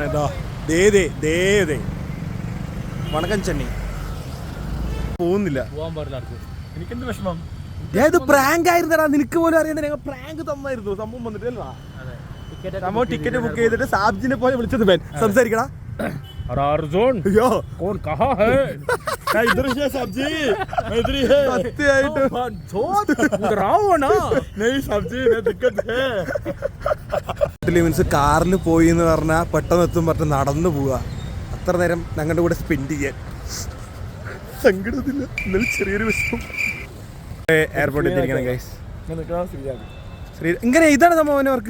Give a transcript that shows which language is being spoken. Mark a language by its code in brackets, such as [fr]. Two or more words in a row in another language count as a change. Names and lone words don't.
[ml] ഇതാ ദേ വണക്കം ചെന്നൈ പോകുന്നില്ല. എനിക്കെന്ത് വിഷമം. ഇത് പ്രാങ്ക് ആയിരുന്നടാ, നിനക്ക് പോലും അറിയാൻ. ഞങ്ങൾ പ്രാങ്ക് തന്നായിരുന്നു. സംഭവം വന്നിട്ടല്ല. നമ്മൾ ടിക്കറ്റ് ബുക്ക് ചെയ്തിട്ട് സാബ്ജിനെ പോലെ വിളിച്ചത്. സംസാരിക്കടാ. അയ്യോ [hi] कौन कहाँ है? इधर ही है सब्जी, इधर ही है. नहीं सब्जी में दिक्कत है. [ml] മീൻസ് കാറിൽ പോയി എന്ന് പറഞ്ഞാൽ പെട്ടെന്ന് എത്തും, പെട്ടെന്ന് നടന്നു പോവുക. അത്ര നേരം ഞങ്ങളുടെ കൂടെ സ്പെൻഡ് ചെയ്യാൻ സങ്കടത്തില്ല. എന്നാലും ചെറിയൊരു വിഷമം. എയർപോർട്ടിൽ എത്തിയിരിക്കണം ഗൈസ്. ഇങ്ങനെ ഇതാണ് സംഭവം അവർക്ക്.